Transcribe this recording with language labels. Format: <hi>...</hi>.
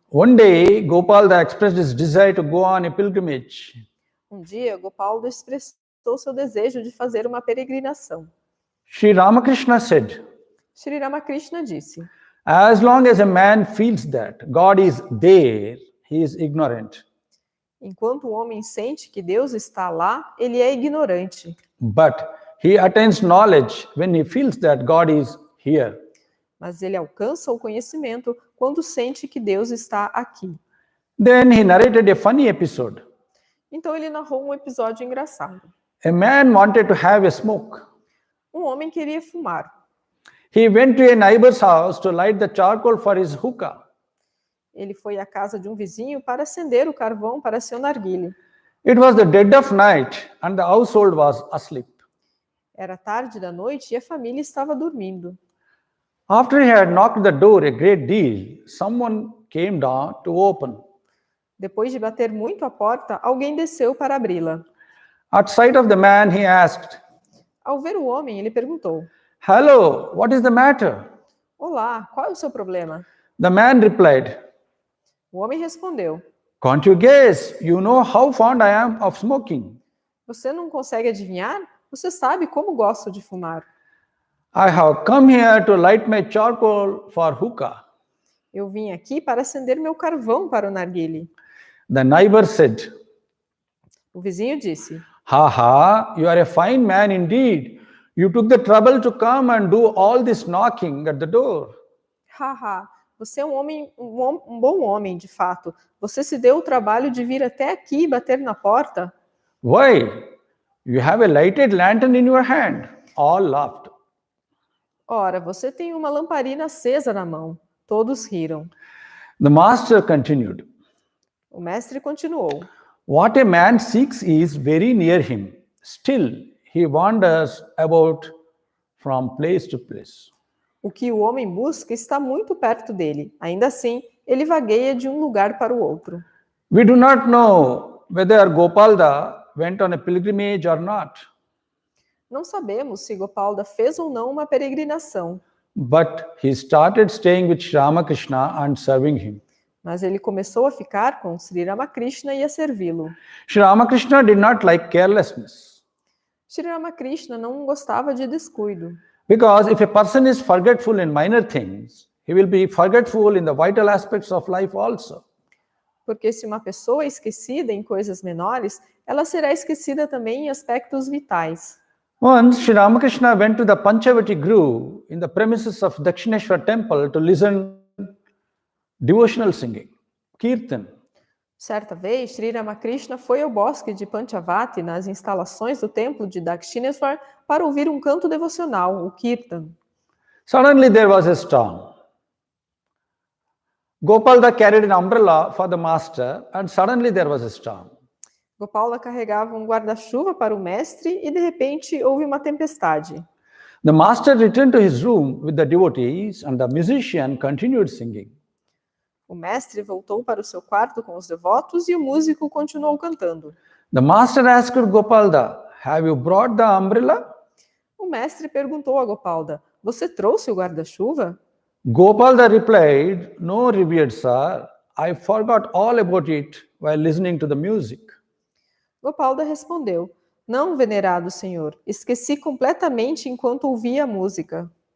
<en>One day, Gopalda expressed his desire to go on a pilgrimage.</en> <pt>Um dia, Gopal expressou seu desejo de fazer uma peregrinação.</pt> <en>Sri Ramakrishna said,</en> <pt>Sri Ramakrishna disse:</pt> <en>as long as a man feels that God is there, he is ignorant.</en> <pt>enquanto o homem sente que Deus está lá, ele é ignorante.</pt> <en>But he attains knowledge when he feels that God is here.</en> <pt>Mas ele alcança o conhecimento quando sente que Deus está aqui.</pt> <en>Then he narrated a funny episode.</en> <pt>Então ele narrou um episódio engraçado.</pt> <en>A man wanted to have a smoke.</en> <pt>Um homem queria fumar.</pt> <en>He went to a neighbor's house to light the charcoal for his hookah.</en> <pt>Ele foi à casa de um vizinho para acender o carvão para seu narguilé.</pt> <en>It was the dead of night and the household was asleep.</en> <pt>Era tarde da noite e a família estava dormindo.</pt> <en>After he had knocked the door a great deal, someone came down to open.</en> <pt>Depois de bater muito a porta, alguém desceu para abri-la.</pt> <en>At sight of the man, he asked,</en> <pt>Ao ver o homem, ele perguntou:</pt> <en>hello, what is the matter?</en> <pt>Olá, qual é o seu problema?</pt> <en>The man replied,</en> <pt>O homem respondeu:</pt> <en>can't you guess? You know how fond I am of smoking.</en> <pt>Você não consegue adivinhar? Você sabe como gosto de fumar.</pt> <en>I have come here to light my charcoal for hookah.</en> <pt>Eu vim aqui para acender meu carvão para o narguilé.</pt> <en>The neighbor said,</en> <pt>O vizinho disse:</pt> <en>ha, you are a fine man indeed. You took the trouble to come and do all this knocking at the door.</en> <pt>Haha, você é um bom homem, de fato. Você se deu o trabalho de vir até aqui e bater na porta?</pt> <en>Why? You have a lighted lantern in your hand. All laughed.</en> <pt>Ora, você tem uma lamparina acesa na mão. Todos riram.</pt> <en>The master continued,</en> <pt>O mestre continuou:</pt> <en>what a man seeks is very near him. Still, he wanders about from place to place.</en> <pt>O que o homem busca está muito perto dele. Ainda assim, ele vagueia de um lugar para o outro.</pt> <en>We do not know whether Gopalda went on a pilgrimage or not.</en> <pt>Não sabemos se Gopalda fez ou não uma peregrinação,</pt> <en>But he started staying with Sri Ramakrishna and serving him.</en> <pt>mas ele começou a ficar com Sri Ramakrishna e a servi-lo.</pt> <en>Sri Ramakrishna did not like carelessness.</en> <pt>Sri Ramakrishna não gostava de descuido,</pt> <en>Because if a person is forgetful in minor things, he will be forgetful in the vital aspects of life also.</en> <pt>porque se uma pessoa é esquecida em coisas menores, ela será esquecida também em aspectos vitais.</pt> <en>Once, Sri Ramakrishna went to the Panchavati Grove in the premises of Dakshineshwar temple to listen devotional singing, kirtan.</en> <pt>Certa vez, Sri Ramakrishna foi ao bosque de Panchavati, nas instalações do templo de Dakshineshwar, para ouvir um canto devocional, o kirtan.</pt> <en>Suddenly there was a storm. Gopalda carried an umbrella for the master and suddenly there was a storm.</en> <pt>Gopala carregava um guarda-chuva para o mestre e, de repente, houve uma tempestade.</pt> <en>The master returned to his room with the devotees and the musician continued singing.</en> <pt>O mestre voltou para o seu quarto com os devotos e o músico continuou cantando.</pt> <en>The master asked Gopalda, have you brought the umbrella?</en> <pt>O mestre perguntou a Gopalda: Você trouxe o guarda-chuva?</pt> <en>Gopalda replied, no, revered sir, I forgot all about it while listening to the music.</en> <pt>Gopalda respondeu: Não, venerado senhor, esqueci completamente enquanto ouvia a música.</pt>